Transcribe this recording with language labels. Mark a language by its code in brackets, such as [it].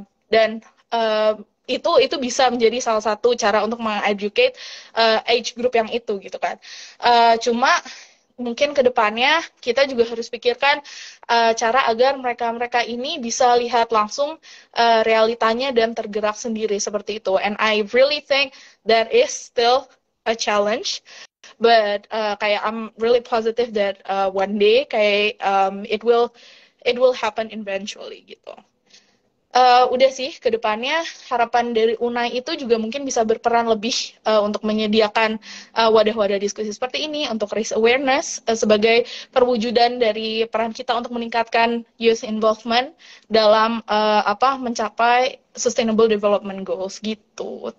[id] Dan itu bisa menjadi salah satu cara untuk mengeducate [en] age group [id] yang itu gitu kan. Cuma mungkin ke depannya kita juga harus pikirkan cara agar mereka-mereka ini bisa lihat langsung realitanya dan tergerak sendiri seperti itu. [en] And I really think that is still a challenge, but kayak I'm really positive that one day kayak it will happen eventually [id] gitu. Udah sih, ke depannya harapan dari UNAI itu juga mungkin bisa berperan lebih untuk menyediakan wadah-wadah diskusi seperti ini untuk [en] raise awareness [id] sebagai perwujudan dari peran kita untuk meningkatkan [en] youth involvement [id] dalam mencapai [en] sustainable development goals [id] gitu.